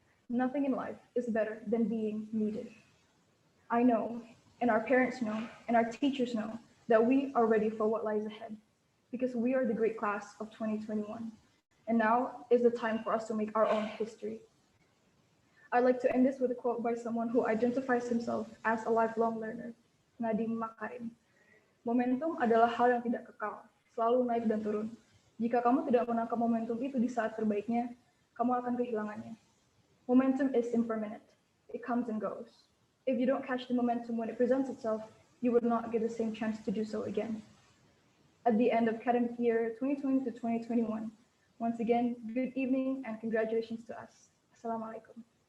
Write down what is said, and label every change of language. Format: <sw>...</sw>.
<en>Nothing in life is better than being needed. I know, and our parents know, and our teachers know that we are ready for what lies ahead, because we are the great class of 2021. And now is the time for us to make our own history. I'd like to end this with a quote by someone who identifies himself as a lifelong learner, Nadiem Makarim.</en> <id>Momentum adalah hal yang tidak kekal, selalu naik dan turun. Jika kamu tidak menangkap momentum itu di saat terbaiknya, kamu akan kehilangannya.</id> <en>Momentum is impermanent. It comes and goes. If you don't catch the momentum when it presents itself, you would not get the same chance to do so again. At the end of academic year 2020 to 2021, once again, good evening and congratulations to us.</en> <ar>Assalamualaikum.</ar>